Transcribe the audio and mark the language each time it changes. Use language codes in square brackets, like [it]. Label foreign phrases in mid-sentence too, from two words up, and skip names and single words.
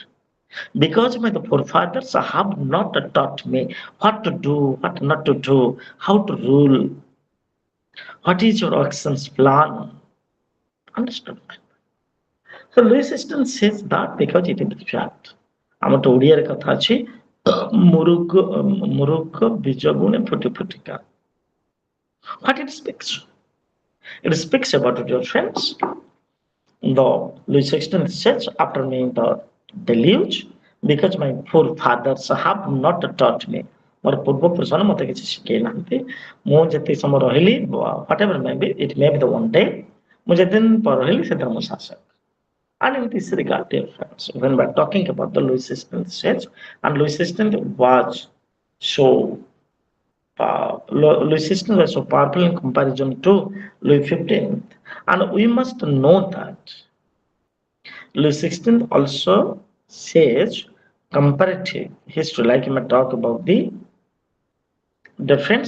[en] Because my the forefathers have not taught me what to do, what not to do, how to rule. What is your actions plan? Understood? So Louis XVI says that because it is the fact. I'm to Odia [or] କଥା ଅଛି ମୁରୁଗ ବୀଜ ଗୁଣେ ଫୁଟି ଫୁଟିକା. [en] What it speaks? It speaks about your friends. The Louis XVI says after me the deluge because my forefathers have not taught me. [or] ମୋର ପୂର୍ବପୁରୁଷମାନେ ମୋତେ କିଛି ଶିଖେଇ ନାହାନ୍ତି. ମୁଁ ଯେତିକି ସମୟ ରହିଲି, [en] whatever may be, it may be the one day, [or] ମୁଁ ଯେତେ ଦିନ ରହିଲି ସେଦିନ ମୁଁ ଶାସକ. [en] And in this regard, dear friends, when we're talking about the Louis XVI siege, and Louis XVI was so Louis XVI was so powerful in comparison to Louis XV, and we must know that Louis XVI also says comparative history, like you may talk about the difference.